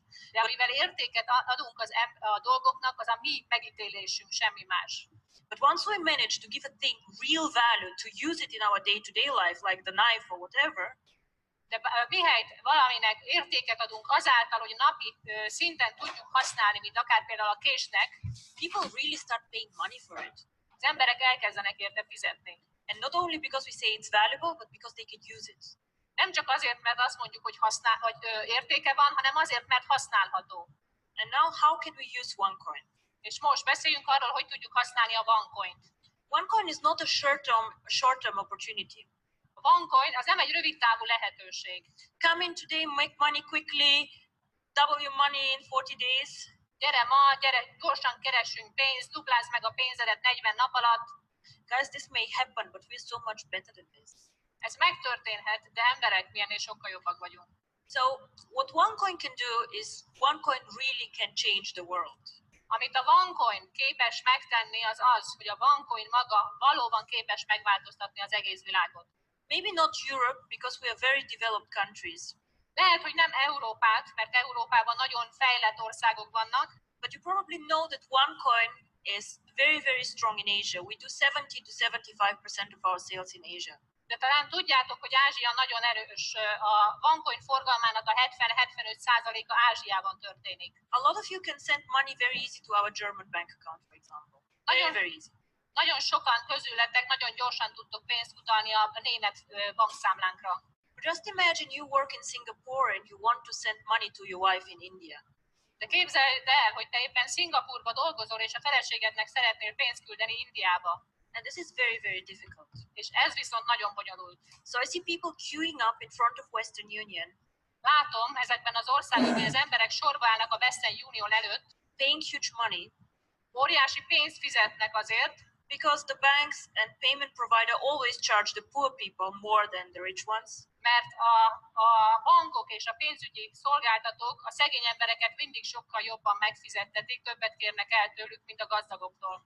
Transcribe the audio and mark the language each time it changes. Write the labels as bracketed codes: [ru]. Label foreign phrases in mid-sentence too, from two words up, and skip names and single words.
[hu] De amivel értéket adunk a dolgoknak, az a mi megítélésünk, semmi más. [en] But once we manage to give a thing real value, to use it in our day-to-day life, like the knife or whatever, [hu] de mihelyt valaminek értéket adunk azáltal, hogy napi szinten tudjuk használni, mint akár például a késnek, [en] people really start paying money for it. [hu] az emberek elkezdenek érte fizetni. [en] And not only because we say it's valuable, but because they can use it. [hu] Nem csak azért, mert azt mondjuk, hogy értéke van, hanem azért, mert használható. [en] And now how can we use OneCoin? [hu] És most beszéljünk arról, hogy tudjuk használni a OneCoint. [en] OneCoin is not a short-term opportunity. [hu] A OneCoin az nem egy rövid távú lehetőség. [en] Come in today, make money quickly, double your money in 40 days. [hu] Gyere ma, gyere, gyorsan keressünk pénzt, duplázd meg a pénzedet 40 nap alatt. [en] Guys, this may happen, but we're so much better than this. [hu] Ez megtörténhet, de emberek mi ennél sokkal jobbak vagyunk. [en] So what OneCoin can do is OneCoin really can change the world. [hu] Amit a OneCoin képes megtenni, az az, hogy a OneCoin maga valóban képes megváltoztatni az egész világot. [en] Maybe not Europe, because we are very developed countries. [hu] Lehet, hogy nem Európát, mert Európában nagyon fejlett országok vannak, [en] but you probably know that OneCoin is very strong in Asia. We do 70 to 75% of our sales in Asia. [hu] De talán tudjátok, hogy Ázsia nagyon erős. A OneCoin forgalmának a 70-75%-a Ázsiában történik. [en] A lot of you can send money very easy to our German bank account, for example. Very easy. [hu] Nagyon sokan közületek nagyon gyorsan tudtok pénzt utalni a német bankszámlánkra. [en] Just imagine you work in Singapore and you want to send money to your wife in India. [hu] De képzeld el, hogy te éppen Szingapúrba dolgozol, és a feleségednek szeretnél pénzt küldeni Indiába. [en] And this is very, very difficult. [hu] És ez viszont nagyon bonyolult. [en] So I see people queuing up in front of Western Union, [hu] Látom ezekben az országokban, hogy az emberek sorba állnak a Western Union előtt, [en] paying huge money, [hu] óriási pénzt fizetnek azért, [en] because the banks and payment provider always charge the poor people more than the rich ones. [hu] mert a bankok és a pénzügyi szolgáltatók a szegény embereket mindig sokkal jobban megfizettetik, többet kérnek el tőlük, mint a gazdagoktól.